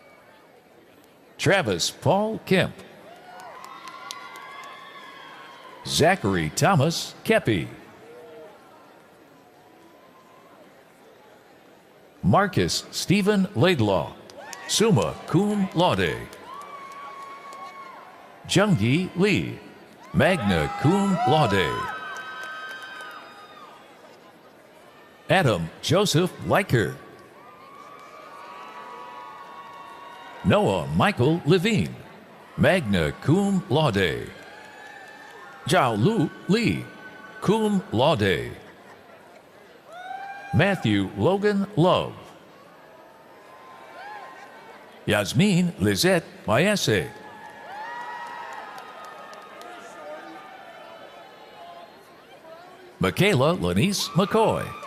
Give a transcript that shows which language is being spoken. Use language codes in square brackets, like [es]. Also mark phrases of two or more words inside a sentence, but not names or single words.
[en] Travis Paul Kemp, Zachary Thomas Kepi. Marcus Stephen Laidlaw, [la] summa cum laude. [en] Junggi Lee, [la] magna cum laude. [en] Adam Joseph Leiker. Noah Michael Levine, [la] magna cum laude. [en] Zhao Lu Lee, [la] cum laude. [en] Matthew Logan Love. Yasmin Lizette Maese. Michaela Lanice McCoy.